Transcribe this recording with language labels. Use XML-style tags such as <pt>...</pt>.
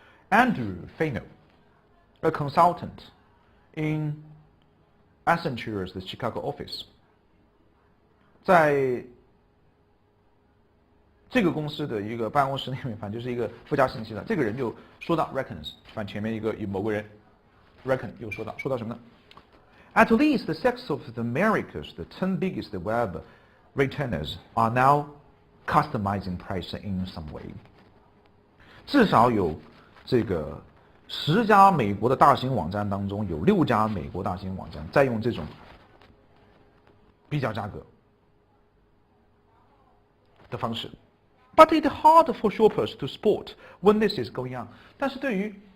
<zh>Andrew Fano, a consultant in Accenture's Chicago office，在这个公司的一个办公室里面，反正就是一个附加信息的，这个人就说到 reckons， 反正前面一个某个人 reckon 又说到什么呢？</zh> <en>At least 6 of the Americas, the 10 biggest web retailers are now customizing price in some way。</en> <zh>至少有这个10家美国的大型网站当中，有6家美国大型网站在用这种比较价格的方式。 But it's hard for shoppers to spot when this is going on。但是对于</zh>